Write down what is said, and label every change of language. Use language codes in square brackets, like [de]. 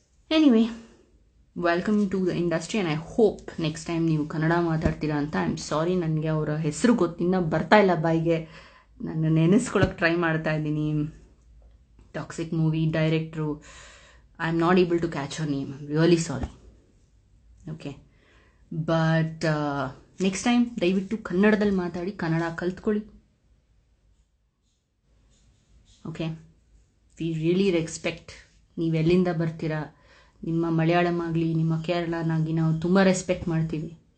[en] Anyway, welcome to the industry, and I hope next time [kn] ನೀವು ಕನ್ನಡ ಮಾತಾಡ್ತೀರಾ ಅಂತ. [en] I am sorry, [kn] ನನಗೆ ಅವರ ಹೆಸರು ಗೊತ್ತಿನ್ನ ಬರ್ತಾ ಇಲ್ಲ ಬಾಯಿಗೆ. ನಾನು ನೆನೆಸ್ಕೊಳಕ್ಕೆ ಟ್ರೈ ಮಾಡ್ತಾ ಇದ್ದೀನಿ. [en] Toxic movie director, I'm not able to catch her name. I'm really sorry. Okay, but next time [kn] ದಯವಿಟ್ಟು ಕನ್ನಡದಲ್ಲಿ ಮಾತಾಡಿ, Kannada ಕಲ್ತ್ಕೊಳ್ಳಿ. [en] Okay, we really respect. [kn] ನೀವೆಲ್ಲಿಂದ ಬರ್ತೀರಾ, ನಿಮ್ಮ ಮಲಯಾಳಂ ಆಗಲಿ, ನಿಮ್ಮ ಕೇರಳನಾಗಿ ನಾವು ತುಂಬ ರೆಸ್ಪೆಕ್ಟ್ ಮಾಡ್ತೀವಿ.